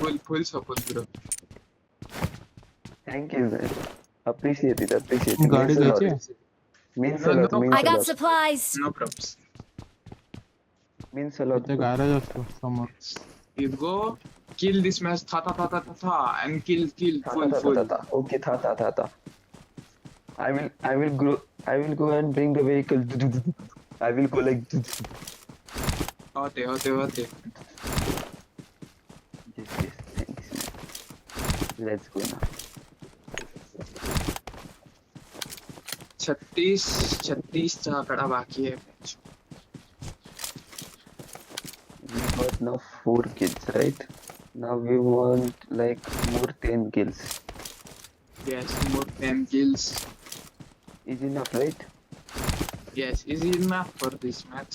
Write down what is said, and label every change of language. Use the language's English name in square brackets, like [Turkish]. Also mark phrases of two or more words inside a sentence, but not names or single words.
[English] Full support bro. Thank you man. Appreciate it. Appreciate it. [Marathi] गाडी [English] Means a [Marathi] द्यायची [English] lot. [Marathi] आहे? [English] Means a No, lot. no. Means I a got lot. supplies. No problems. Means a lot. [Marathi] ते गॅरेज असतो समोर. [English] You go kill this match tha tha tha tha tha tha and kill Tha, full tha, tha, full. tha, tha. Okay, tha. I will go and bring the vehicle. I will go like [Marathi] होते. [English] yes. Thanks man. Let's go now. [Marathi] 36 चा आकडा बाकी आहे. [English] We got now 4 kills, right? Now we want like more 10 kills. Yes, more 10 kills. Is enough, right? Yes, is enough for this match.